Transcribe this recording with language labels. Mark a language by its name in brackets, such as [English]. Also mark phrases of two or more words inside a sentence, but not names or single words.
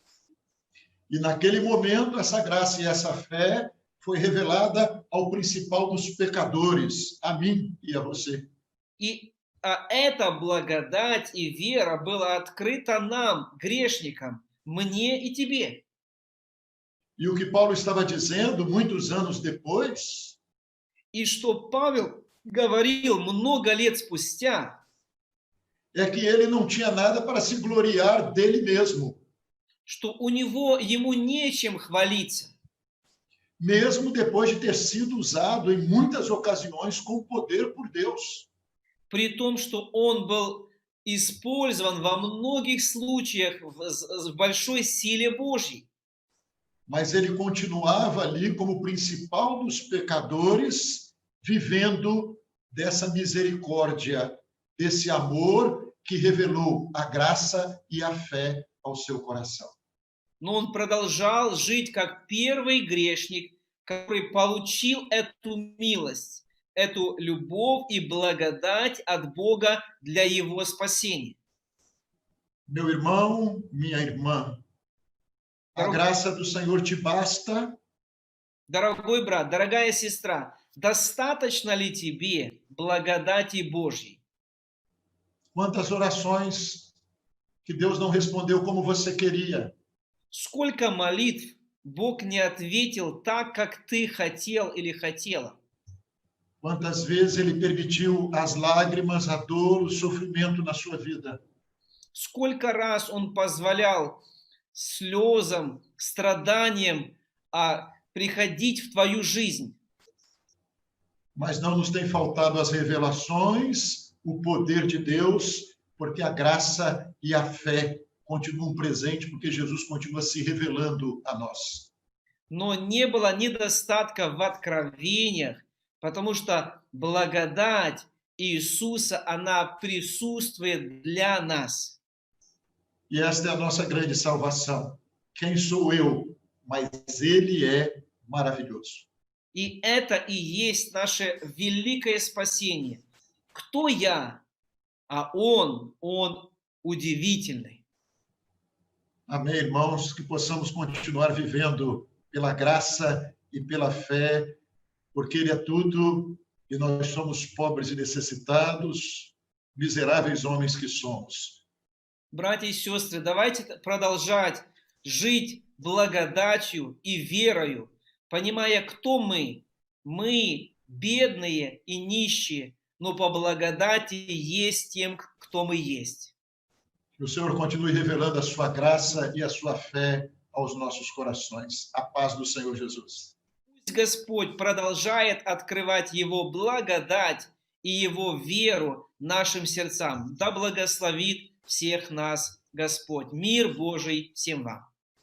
[Portuguese] E naquele momento, essa graça e essa fé foi revelada ao principal dos pecadores, a mim e a você. [Russian] И эта благодать и вера была открыта нам, грешникам, мне и тебе. [Portuguese] E o que Paulo estava dizendo muitos anos depois, [Russian] И что Павел говорил много лет спустя, [Portuguese] é que ele não tinha nada para se gloriar dele mesmo, [Russian] что ему нечем хвалиться, [Portuguese] mesmo depois de ter sido usado em muitas ocasiões com poder por Deus. [Russian] при том, что он был использован во многих случаях в большой силе Божьей. [Portuguese] Mas ele continuava ali como principal dos pecadores, vivendo dessa misericórdia, desse amor que revelou a graça e a fé ao seu coração. [Russian] Но он продолжал жить как первый грешник, который получил эту милость, эту любовь и благодать от Бога для его спасения. [Portuguese] Meu irmão, minha irmã, a graça do Senhor te basta? [Russian] Дорогой брат, дорогая сестра, достаточно ли тебе благодати Божьей? [Portuguese] Quantas orações que Deus não respondeu como você queria? [Russian] Сколько молитв Бог не ответил так, как ты хотел или хотела? [Portuguese] Quantas vezes ele permitiu as lágrimas, a dor, o sofrimento na sua vida? [Russian] Сколько раз Он позволял слезам, страданиям приходить в твою жизнь? [Portuguese] Mas não nos tem faltado as revelações, o poder de Deus, porque a graça e a fé continuam presentes, porque Jesus continua se revelando a nós. [Russian] Но не было недостатка в откровениях, потому что благодать Иисуса, она присутствует для нас. [Portuguese] E esta é a nossa grande salvação. Quem sou eu? Mas ele é maravilhoso. [Russian] И это и есть наше великое спасение. Кто я? А Он удивительный. [Portuguese] Amém, irmãos, que possamos continuar vivendo pela graça e pela fé, porque Ele é tudo e nós somos pobres e necessitados, miseráveis homens que somos. [Russian] Братья и сестры, давайте продолжать жить благодатью и верою, понимая, кто мы. Мы бедные и нищие, но по благодати есть тем, кто мы есть. [Portuguese] Que o Senhor continue revelando a sua graça e a sua fé aos nossos corações. A paz do Senhor Jesus. [Russian] Пусть Господь продолжает открывать Его благодать и Его веру нашим сердцам. Да благословит всех нас Господь. Мир Божий всем вам.